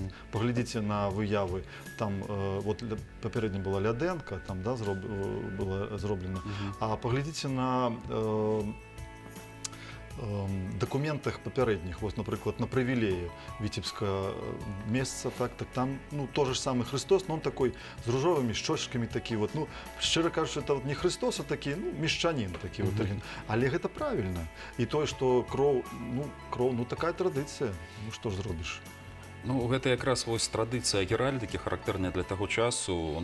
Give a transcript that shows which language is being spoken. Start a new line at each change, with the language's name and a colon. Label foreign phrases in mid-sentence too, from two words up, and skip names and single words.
Belarusian: Паглядзіце на выявы, там вот папярэдне была Лядэнка, там, да, была зроблена. А паглядзіце на дакументах папярэдніх, вось, напрыклад, на прывілеі віцебскага месца, так там, ну,
Russian: то же самый Христос, но он такой
Belarusian: з ружовымі шчочкамі, такі вот, ну, шчыра кажучы,
Russian: это вот не Христос, а
Belarusian: такі, ну, мешчанін такі вот, але гэта правільна. І тое, што кроў, ну, такая традыцыя, ну, што ж зробіш? Ну, гэта якраз вось традыцыя геральдыкі, характэрная для таго часу.